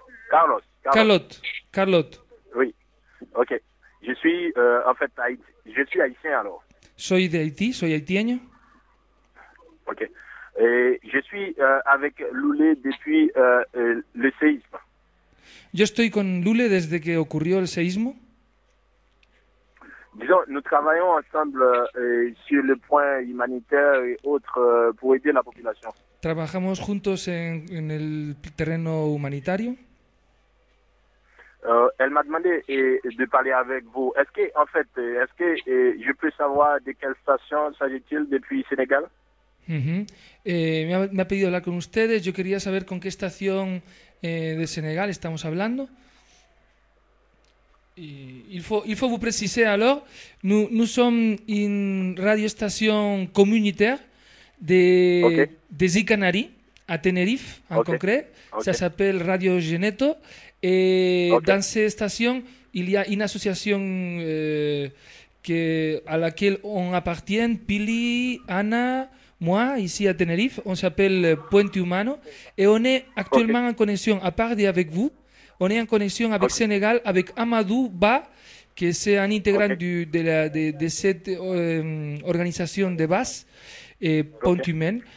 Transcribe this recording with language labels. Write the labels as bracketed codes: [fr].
[fr] Carlos. Carlot. Oui. Ok. Je suis en fait Haïti. Je suis haïtien alors. [es] Soy de Haïti. Soy haïtien. Ok. [fr] Je suis avec Loulé depuis le séisme. [es] Yo estoy con Loulé desde que ocurrió el séisme. [fr] Disons, nous travaillons ensemble sur le point humanitaire et autres pour aider la population. [es] ¿Trabajamos juntos en el terreno humanitario? [fr] Elle m'a demandé de parler avec vous. Est-ce que, en fait, est-ce que je peux savoir de quelle station s'agit-il depuis Sénégal? [es] Me ha pedido hablar con ustedes. Yo quería saber con qué estación de Senegal estamos hablando. [fr] Il faut vous préciser alors, nous sommes une radiostation communautaire de Zicanari à Tenerife en concret. Ça s'appelle Radio Geneto. Et dans cette station, il y a une association à laquelle on appartient, Pili, Anna, moi, ici à Tenerife, on s'appelle Puente Humano, et on est actuellement en connexion, à part avec vous, on est en connexion avec Sénégal, avec Amadou Ba, qui est un intégrant de cette organisation de base, Puente Humain.